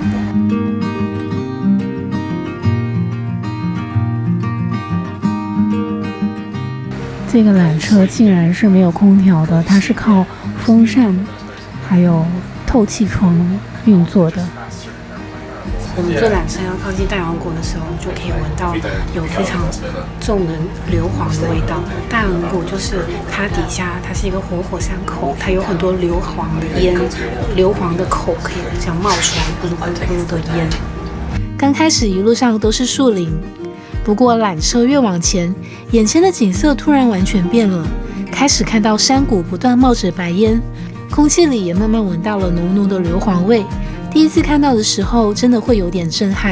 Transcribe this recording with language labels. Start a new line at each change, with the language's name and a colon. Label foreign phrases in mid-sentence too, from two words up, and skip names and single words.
Chinese: 這個纜車竟然是沒有空調的，它是靠風扇還有透氣窗運作的。我們坐纜車要靠近大陽谷的時候，就可以聞到有非常重的硫磺的味道。大陽谷就是它底下，它是一個活火山口，它有很多硫磺的煙，硫磺的口可以這樣冒出來，咕嚕咕嚕咕嚕的煙。剛開始一路上都是樹林，不過纜車越往前，眼前的景色突然完全變了，開始看到山谷不斷冒着白煙。空氣裡也慢慢聞到了濃濃的硫磺味，第一次看到的時候真的會有點震撼。